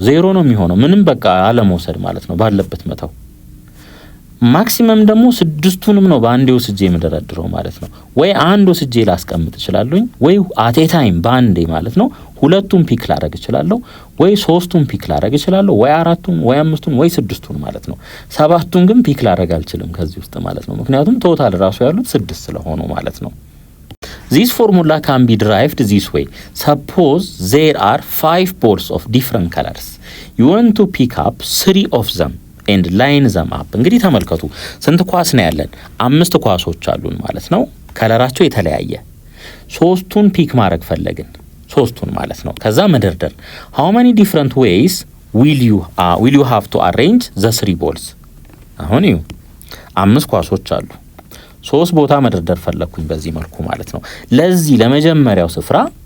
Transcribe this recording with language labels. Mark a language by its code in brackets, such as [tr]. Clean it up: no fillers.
[am] 0 ነው የሚሆነው። ምንም በቃ አለመውሰድ ማለት ነው፣ ባለበት መተው። ማክሲመም ደግሞ 6ቱንም ነው በአንዴ ወስጄ መደርደረው ማለት ነው። ወይ አንድ ወስጄ ላስቀምጥ እችላለሁ፣ ወይ [en] at a time [am] በአንዴ ማለት ነው ሁለቱን ፒክ ላደርግ እችላለሁ፣ ወይ 3ቱን ፒክ ላደርግ እችላለሁ፣ ወይ 4ቱን ወይ 5ቱን ወይ 6ቱን ማለት ነው። 7ቱን ግን ፒክ ላደርግ አልችልም ከዚህ ውስጥ ማለት ነው። ምክንያቱም ቶታል ራሱ ያሉት 6 ስለሆኑ ማለት ነው። [en] This formula can be derived this way. Suppose there are 5 balls of different colors. You want to pick up 3 of them and line them up. [am] እንግዲህ ተመልከቱ ስንት ኳስ ነው ያለን? 5 ኳሶች አሉን ማለት ነው። ከለራቸው የተለያየ 3ቱን ፒክ ማድረግ ፈለግን፣ 3ቱን ማለት ነው። ከዛ መደርደር [en] how many different ways will you have to arrange the 3 balls? [am] አሁን እዩ 5 ኳሶች አሉ፣ 3 ቦታ መደርደር ፈለኩኝ በዚህ መልኩ ማለት ነው። ለዚህ ለመጀመሪያው ስፍራ